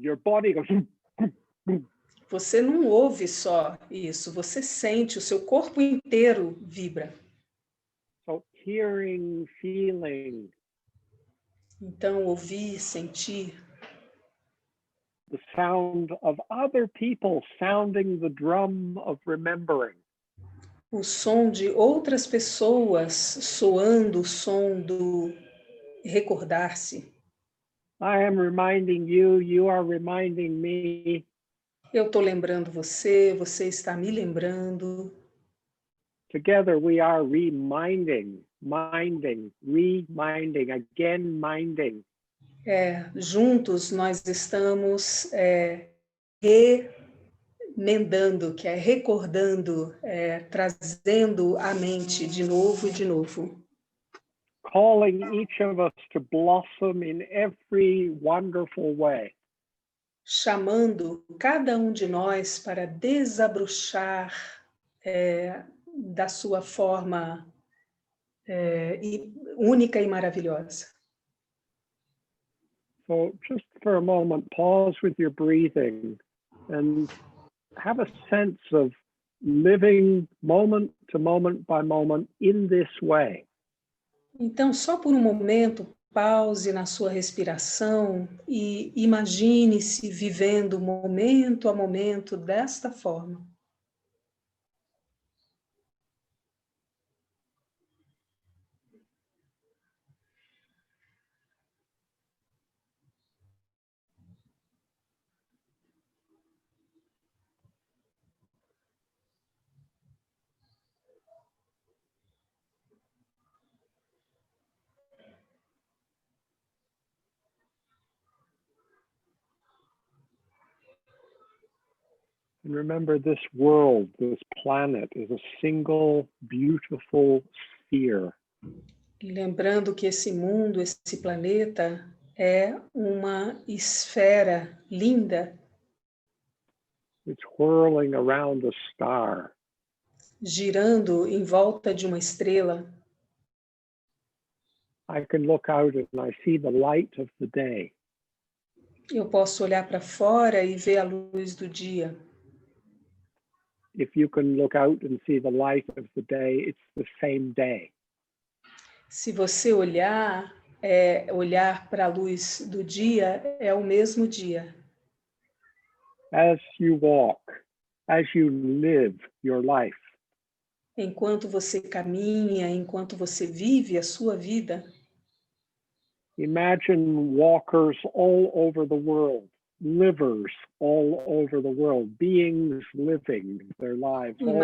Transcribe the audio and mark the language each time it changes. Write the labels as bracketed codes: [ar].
[en] Your body goes. [pt] Você não ouve só isso, você sente, o seu corpo inteiro vibra. [en] So hearing, feeling. [pt] Então ouvir, sentir. [en] The sound of other people sounding the drum of remembering. [pt] O som de outras pessoas soando o som do recordar-se. [en] I am reminding you, you are reminding me. [pt] Eu estou lembrando você, você está me lembrando. [en] Together we are reminding, reminding, again minding. [pt] Juntos nós estamos remendando, que é recordando, trazendo à mente de novo e de novo. [en] Calling each of us to blossom in every wonderful way. [pt] Chamando cada um de nós para desabrochar da sua forma única e maravilhosa. [en] So just for a moment, pause with your breathing and have a sense of living moment to moment by moment in this way. [pt] Então, só por um momento, pause na sua respiração e imagine-se vivendo momento a momento desta forma. [en] And remember, this world, this planet, is a single beautiful sphere. [pt] Lembrando que esse mundo, esse planeta, é uma esfera linda, [en] It's whirling around a star. [pt] girando em volta de uma estrela. [en] I can look out and I see the light of the day. [pt] Eu posso olhar para fora e ver a luz do dia. [en] If you can look out and see the light of the day, it's the same day. [pt] Se você olhar para a luz do dia, é o mesmo dia. [en] As you walk, as you live your life, [pt] Enquanto você caminha, enquanto você vive a sua vida, [en] imagine walkers all over the world, livers all over the world, beings living their lives all over the